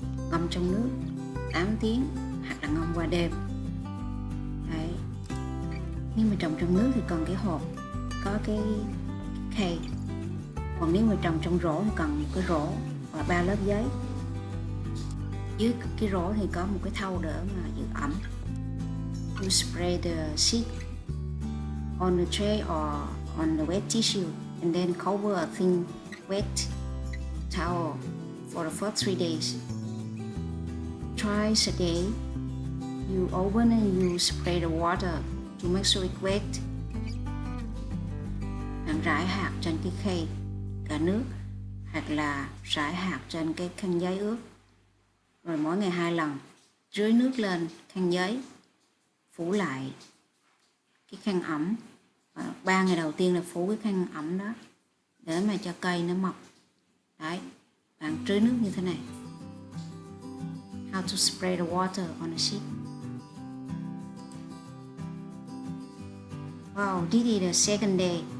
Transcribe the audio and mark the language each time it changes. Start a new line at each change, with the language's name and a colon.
Vietnamese: Ngâm trong nước 8 tiếng hoặc là ngâm qua đêm. Đấy. Nếu mà trồng trong nước thì cần cái hộp có cái khay. Còn nếu mà trồng trong rổ thì cần một cái rổ và 3 lớp giấy. Dưới cái rổ thì có một cái thau đỡ mà giữ ẩm.
English: You spray the seed on the tray or on the wet tissue and then cover a thin wet towel for the first 3 days. Twice a day, you open and you spray the water to make sure it's wet.
Vietnamese: Bạn rải hạt trên cái khay cả nước hoặc là rải hạt trên cái khăn giấy ướt. Rồi mỗi ngày 2 lần rưới nước lên khăn giấy, phủ lại cái khăn ẩm. Và 3 ngày đầu tiên là phủ cái khăn ẩm đó để mà cho cây nó mọc. Đấy, bạn rưới nước như thế này.
English: How to spray the water on a seed. Wow, this is the second day.